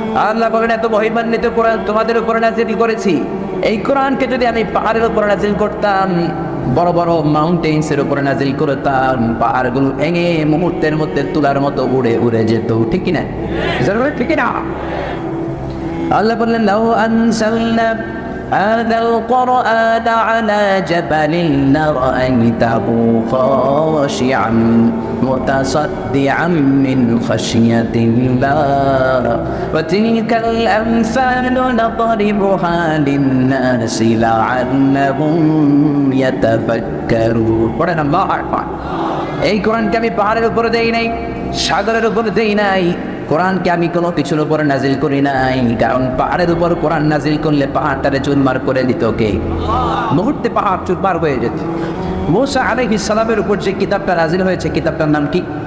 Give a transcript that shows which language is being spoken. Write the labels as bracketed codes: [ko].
[bn] আল্লাহ বলেন এত মহিমান্বিত কোরআন তোমাদের উপর নাযিল করেছি। এই কোরআনকে যদি আমি পাহাড়ের উপর নাযিল করতাম, বড় বড় মাউন্টেন্স এর উপর নাযিল করতাম, পাহাড়গুলো ভেঙে মুহূর্তের মধ্যে তুলার মতো উড়ে উড়ে যেত, ঠিক কিনা? ঠিক কিনা? আল্লাহ বললেন [ar] লাউ আনসালনা هذا القرآن على جبل لرأيته خاشعا متصدعا من خشية الله وتلك الأمثال نضربها للناس لعلهم يتفكرون. [bn] পড়েন আল্লাহু আকবার। এই কোরআনকে আমি পাহাড়ের উপরে দেই নাই, সাগরের উপরে দেই নাই, কোরআনকে আমি কোনো কিছুর উপর নাজিল করি নাই। কারণ পাহাড়ের উপর কোরআন নাজিল করলে পাহাড়টারে চুরমার করে দিত কে? মুহূর্তে পাহাড় চুরমার হয়ে যেত। মুসা আলাইহিস সালামের উপর যে কিতাবটা নাজিল হয়েছে, কিতাবটার নাম কি?